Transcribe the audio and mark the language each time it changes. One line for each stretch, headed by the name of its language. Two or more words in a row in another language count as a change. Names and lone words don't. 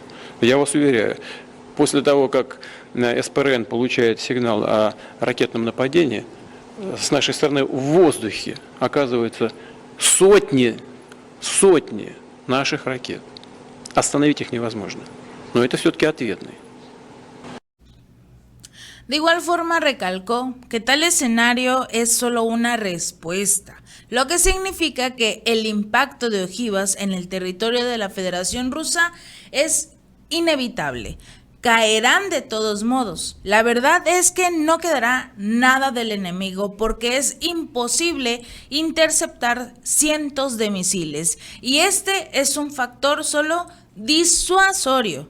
Russian: Я вас уверяю, после того, как СПРН получает сигнал о ракетном нападении, с нашей стороны в воздухе оказываются сотни наших ракет. Остановить их невозможно. Но это все-таки ответный.
Spanish: De igual forma recalcó que tal escenario es solo una respuesta, lo que significa que el impacto de ojivas en el territorio de la Federación Rusa es inevitable. Caerán de todos modos. La verdad es que no quedará nada del enemigo porque es imposible interceptar cientos de misiles y este es un factor solo disuasorio.